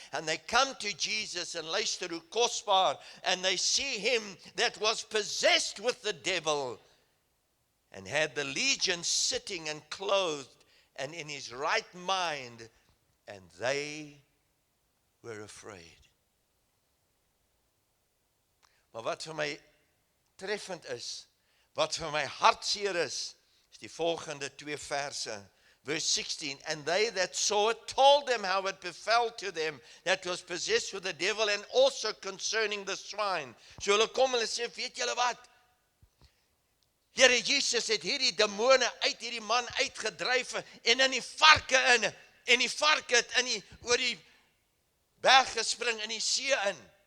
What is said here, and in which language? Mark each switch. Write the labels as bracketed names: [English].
[English] And they come to Jesus and [Afrikaans] luister hoe kosbaar, [English] and they see him that was possessed with the devil, and had the legion sitting and clothed, and in his right mind, and they were afraid. [Afrikaans] Maar wat vir my treffend is, wat vir my hartseer is die volgende 2 verse. [English] Verse 16, and they that saw it told them how it befell to them that was possessed with the devil, and also concerning the swine. [Afrikaans] So hulle kom en hulle sê, weet julle wat? Here Jesus het hierdie demone uit hierdie man uitgedryf en in die varke in, en die varke het oor die berg gespring in die see in.